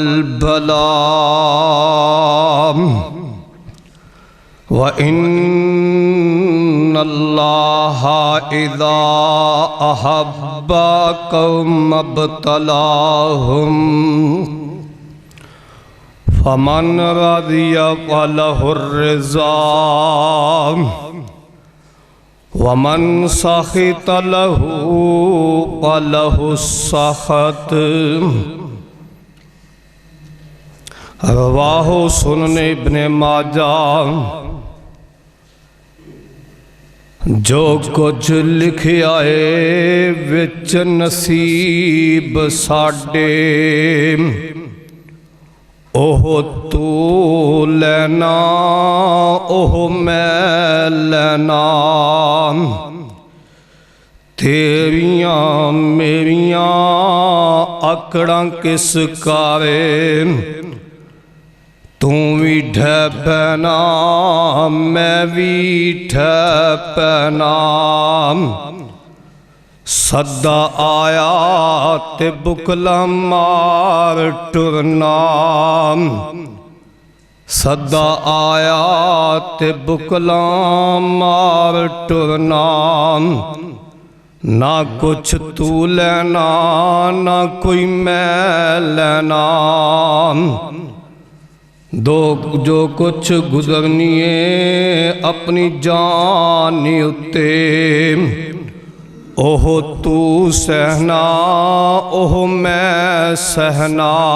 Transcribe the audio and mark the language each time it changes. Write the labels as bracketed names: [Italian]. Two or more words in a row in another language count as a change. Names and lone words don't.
[Arabic] البلاء وإن الله إذا أحب قوم ابتلاهم فمن رضي فله الرضا ومن سخط له فله السخط. رواہ سنن ابن ماجہ. [Punjabi] جو کچھ لکھیا ہے وچ نصیب ساڈے اوہ تو لینا اوہ میں لینا. تیریاں میریاں اکڑاں کس کارے تو بھی ڈھے پینا میں بھی ڈھے پینا. صدا آیا تے بکلا مار ٹرنا. صدا آیا تے بکلا مار ٹرنا. نہ کچھ تو لینا نہ کوئی میں لینا. جو کچھ گزرنی ہے اپنی جانی اتے اوہ تو سہنا اوہ میں سہنا.